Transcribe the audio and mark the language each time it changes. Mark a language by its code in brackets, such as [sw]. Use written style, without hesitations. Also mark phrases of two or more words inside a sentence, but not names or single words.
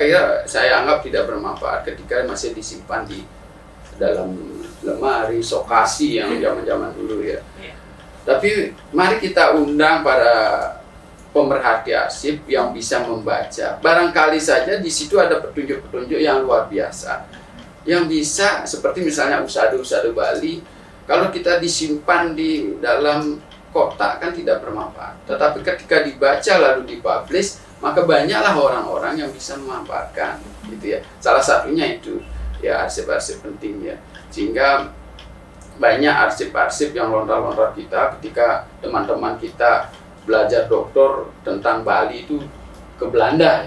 [id] Saya anggap tidak bermanfaat ketika masih disimpan di dalam lemari, sokasi yang zaman-zaman dulu ya. Tapi mari kita undang para pemerhati arsip yang bisa membaca. Barangkali saja di situ ada petunjuk-petunjuk yang luar biasa. Yang bisa seperti misalnya usada-usada Bali, kalau kita disimpan di dalam kotak kan tidak bermanfaat. Tetapi ketika dibaca lalu dipublish, maka banyaklah orang-orang yang bisa memanfaatkan, gitu ya. Salah satunya itu ya arsip-arsip penting ya. Sehingga banyak arsip-arsip yang lontar-lontar kita ketika teman-teman kita belajar doktor tentang Bali itu ke Belanda ya.